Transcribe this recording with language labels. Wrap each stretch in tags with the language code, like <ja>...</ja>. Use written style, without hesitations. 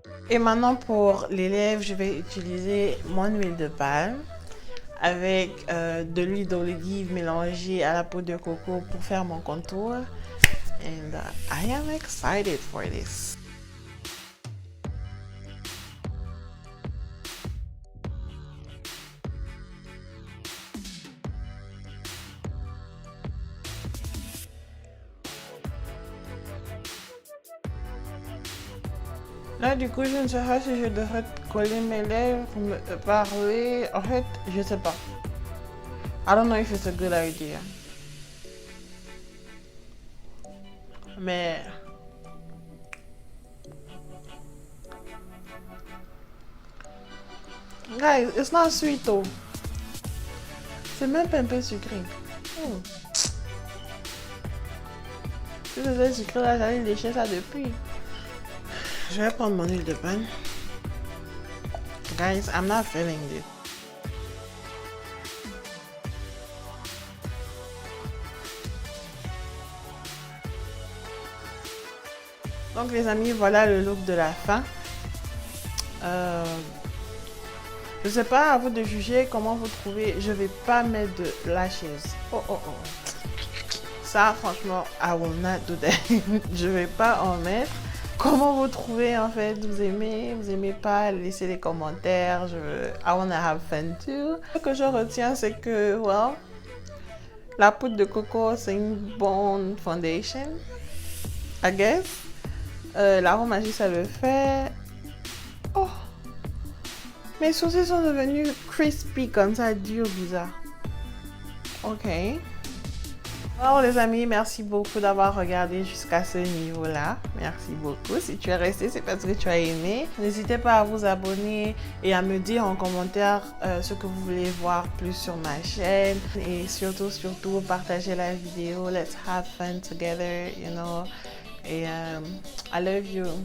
<fr>Et maintenant pour les lèvres, je vais utiliser mon huile de palme avec de l'huile d'olive mélangée à la poudre de coco pour faire mon contour.</fr> <en>And I am excited for this.</en> <fr>Là, du coup, je ne sais pas si je devrais coller mes lèvres, me parler. En fait, je sais pas.</fr> <en>I don't know if it's a good idea. Mais guys, it's not sweet though.</en> <fr>C'est même pas un peu sucré. Hmm. Si c'était sucré là, j'allais lécher ça depuis. Je vais prendre mon huile de palme.</fr> <en>Guys, I'm not feeling this.</en> <fr>Donc les amis, voilà le look de la fin. Je sais pas, à vous de juger comment vous trouvez. Je vais pas mettre de lashes. Oh oh oh. Ça, franchement,</fr> <en>I will not do that.</en> <fr>Je vais pas en mettre. Comment vous trouvez en fait? Vous aimez pas? Laissez les commentaires.</fr> <en>I wanna have fun too.</en> <fr>Ce que je retiens, c'est que,</fr> <en>well,</en> <fr>la poudre de coco, c'est une bonne foundation,</fr> <en>I guess.</en> <fr>L'arôme magie, ça le fait. Oh! Mes sourcils sont devenus crispy comme ça, dur, bizarre. Ok. Alors les amis, merci beaucoup d'avoir regardé jusqu'à ce niveau-là. Merci beaucoup. Si tu es resté, c'est parce que tu as aimé. N'hésitez pas à vous abonner et à me dire en commentaire ce que vous voulez voir plus sur ma chaîne. Et surtout, partagez la vidéo.</fr> <en>Let's have fun together, you know.</en> <fr>Et</fr> <en>I love you.</en>